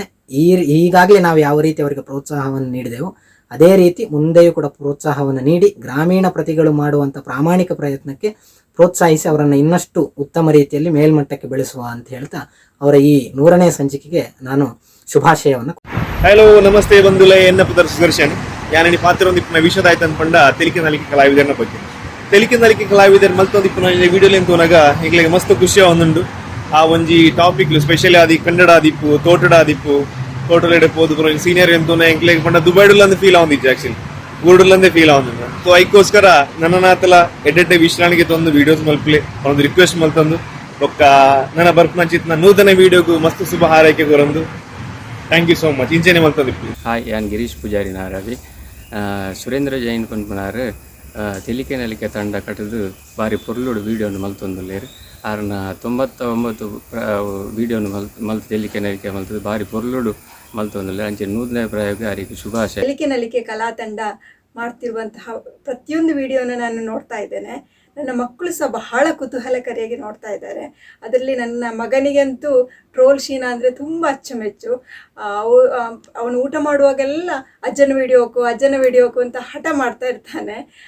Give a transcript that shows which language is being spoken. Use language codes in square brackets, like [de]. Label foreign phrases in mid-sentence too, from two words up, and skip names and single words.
[kn] ಈಗಾಗಲೇ ನಾವು ಯಾವ ರೀತಿ ಅವರಿಗೆ ಪ್ರೋತ್ಸಾಹವನ್ನು ನೀಡಿದೆವು ಅದೇ ರೀತಿ ಮುಂದೆಯೂ ಕೂಡ ಪ್ರೋತ್ಸಾಹವನ್ನು ನೀಡಿ ಗ್ರಾಮೀಣ ಪ್ರತಿಗಳು ಮಾಡುವಂಥ ಪ್ರಾಮಾಣಿಕ ಪ್ರಯತ್ನಕ್ಕೆ ಪ್ರೋತ್ಸಾಹಿಸಿ ಅವರನ್ನು ಇನ್ನಷ್ಟು ಉತ್ತಮ ರೀತಿಯಲ್ಲಿ ಮೇಲ್ಮಟ್ಟಕ್ಕೆ ಬೆಳೆಸುವ ಅಂತ ಹೇಳ್ತಾ ಅವರ ಈ 100ನೇ ಸಂಚಿಕೆಗೆ ನಾನು ಶುಭಾಶಯವನ್ನು. [tcy] ಹಲೋ ನಮಸ್ತೆ ಬಂಧುಲೆ, ಎನ್ನ ಪುದರ್ ಸುದರ್ಶನ್. ಯಾನಿ ಪಾತ್ರೊಂದಿಪ್ಪಿನ ವಿಷದ ಆಯ್ತು ಅನ್ಕೊಂಡ ತೆಲಿಕೆ ನಲಿಕೆ ಕಲಾವಿದರನ ಬಗ್ಗೆ. ತೆಲಿಕೆ ನಲಿಕೆ ಕಲಾವಿದರು ಮಲ್ತೊಂದಿಪ್ಪಿನ ವಿಡಿಯೋಲಿ ಎಂತೋನಾಗ ಈಗಲೇ ಮಸ್ತ್ ಖುಷಿ ಒಂದುಂಡು. ಆ ಒಂಜಿ ಟಾಪಿಕ್ ಸ್ಪೆಷಲಿ ಆದಿ ಕನ್ನಡ ಆದಿಪ್ಪು ತೋಟಡ ಆದಿಪ್ಪು ತೋಟಲೆಡೆ ಪೋದು ಸೀನಿಯರ್ ಎಂತೋನ ಎಂಕ್ಲೆಗ್ ಪಂಡ ದುಬೈಡುಲ್ಲಂದು ಫೀಲ್ ಆವಂದಿತ್ತು. ಆಕ್ಚುಲಿ ಊರುಡುಲ್ಲಂದೇ ಫೀಲ್ ಆವಂದ. ಸೊ ಅದಕ್ಕೋಸ್ಕರ ನನ್ನನಾತಲ ಎಡ್ಡೆ ವಿಶ್ರಾಣಿಗೆ ತಂದು ವಿಡಿಯೋಸ್ ಮಲ್ಪಲೆ ಒಂದು ರಿಕ್ವೆಸ್ಟ್ ಮಲ್ತಂದು ಒಕ್ಕ ನನ್ನ ಬರ್ಪನಂಚಿತ್ನ 100ನೇ ವಿಡಿಯೋಗೂ ಮಸ್ತ್ ಶುಭ ಹಾರೈಕೆ ಕೊರಂದು. [en] thank you so much. [tcy] ಇಂಚೆನೆ ಮಲ್ತಂದಿಪ್ಪು. ಹಾಯ್, ನಾನು ಗಿರೀಶ್ ಪೂಜಾರಿ ನಾರಾವಿ. ಸುರೇಂದ್ರ ಜೈನ್ ಪನ್ಪನಾರು ತೆಲಿಕೆ ನಲಿಕೆ ತಂಡ ಕಟ್ಟದು ಬಾರಿ ಪೊರ್ಲುಡು ವಿಡಿಯೋನು ಮಲ್ತೊಂದುಲ್ಲೇರು. ಆರನ 99 ವಿಡಿಯೋನು ಮಲ್ತು ತೆಲಿಕೆ ನಲಿಕೆ ಮಲ್ತದು ಬಾರಿ ಪೊರ್ಲುಡು ಮಲ್ತೊಂದುಲ್ಲೆ. ಅಂಚೆ 100ನೇ ಪ್ರಯೋಗ ಅವರಿಗೆ ಶುಭಾಶಯ. [kn] ತೆಲಿಕೆ ನಲಿಕೆ ಕಲಾ ತಂಡ ಮಾಡ್ತಿರುವಂತಹ ಪ್ರತಿಯೊಂದು ವಿಡಿಯೋನ ನಾನು ನೋಡ್ತಾ ಇದ್ದೇನೆ. ನನ್ನ ಮಕ್ಕಳು ಸಹ ಬಹಳ ಕುತೂಹಲಕಾರಿಯಾಗಿ ನೋಡ್ತಾ ಇದ್ದಾರೆ. ಅದರಲ್ಲಿ ನನ್ನ ಮಗನಿಗಂತೂ ಟ್ರೋಲ್ ಶೀನಾ ಅಂದರೆ ತುಂಬ ಅಚ್ಚುಮೆಚ್ಚು. ಅವನು ಊಟ ಮಾಡುವಾಗೆಲ್ಲ ಅಜ್ಜನ ವಿಡಿಯೋಕು ಅಂತ ಹಠ ಮಾಡ್ತಾ ಇರ್ತಾನೆ.